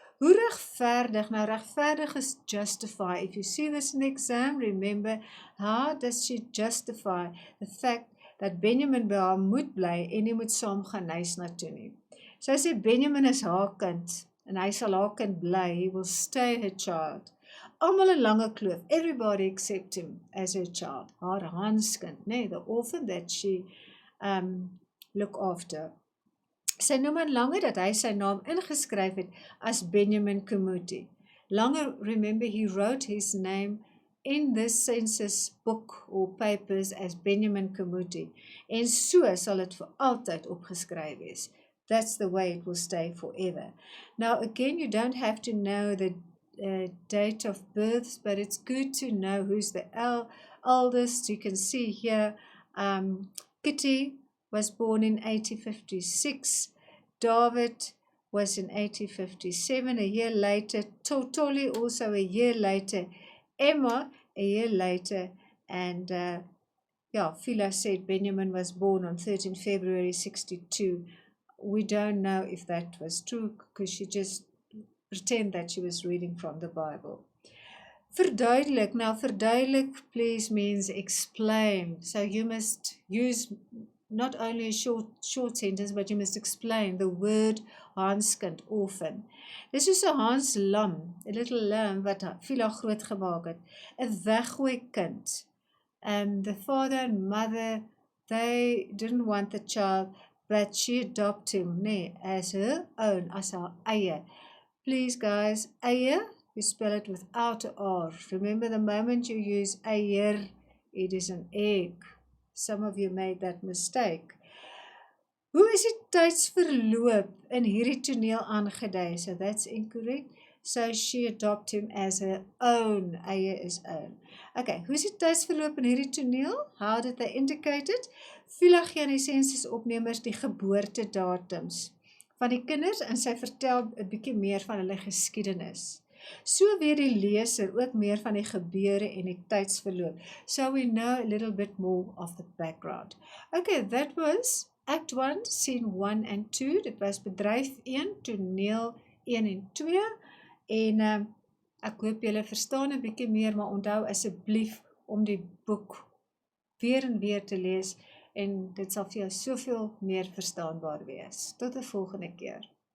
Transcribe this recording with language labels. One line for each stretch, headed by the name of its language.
Afrikaans: Hoe regverdig? Nou, regverdig is
English: justify. If you see this in the exam, remember, how does she justify the fact
Afrikaans: dat Benjamin by haar moet bly en nie moet saam gaan huis na toe nie. Sy sê Benjamin is haar kind en hy sal haar kind bly.
English: He will stay her child.
Afrikaans: Almal in Lange Kloof,
English: everybody accept him as her child.
Afrikaans: Haar Hanskind, nee,
English: the orphan that she look after.
Afrikaans: Sy noem aan Lange dat hy sy naam ingeskryf het as Benjamin Kumuti.
English: Lange, remember, he wrote his name in this census book or papers as Benjamin Kumuti.
Afrikaans: En so sal dit vir altyd opgeskryf wees.
English: That's the way it will stay forever. Now, again, you don't have to know the date of births, but it's good to know who's the eldest. You can see here, Kitty was born in 1856. David was in 1857, a year later. Tolly also a year later. Emma a year later. And Phila said Benjamin was born on 13 February 62. We don't know if that was true because she just pretended that she was reading from the Bible. Verduidelik. Now, verduidelik, please, means explain. So you must use not only a short sentence, but you must explain the word Hanskind, orphan.
Afrikaans: Dis soos 'n Hans lam, 'n
English: little lamb
Afrikaans: wat Phila groot gemaak het, 'n weggooi kind.
English: The father and mother, they didn't want the child, but she adopted him, as her own,
Afrikaans: as haar eie.
English: Please, guys, eie, you spell it without a R. Remember, the moment you use eier, it is an egg. Some of you made that mistake.
Afrikaans: Hoe is die tydsverloop in hierdie toneel aangedui?
English: So that's incorrect. So she adopted him as her own. Eie is own. Okay,
Afrikaans: hoe is die tydsverloop in hierdie toneel?
English: How did they indicate it?
Afrikaans: Phila gee aan die sensusopnemers die geboortedatums van die kinders en sy vertel 'n bietjie meer van hulle geskiedenis. So weet die leser ook meer van die gebeure en die tydsverloop.
English: So we know a little bit more of the background. Okay, that was Act 1, Scene 1 and 2.
Afrikaans: Dit was bedryf 1, toneel 1 en 2. En ek hoop julle verstaan 'n bietjie meer, maar onthou asseblief om die boek weer en weer te lees en dit sal vir jou soveel meer verstaanbaar wees. Tot 'n volgende keer.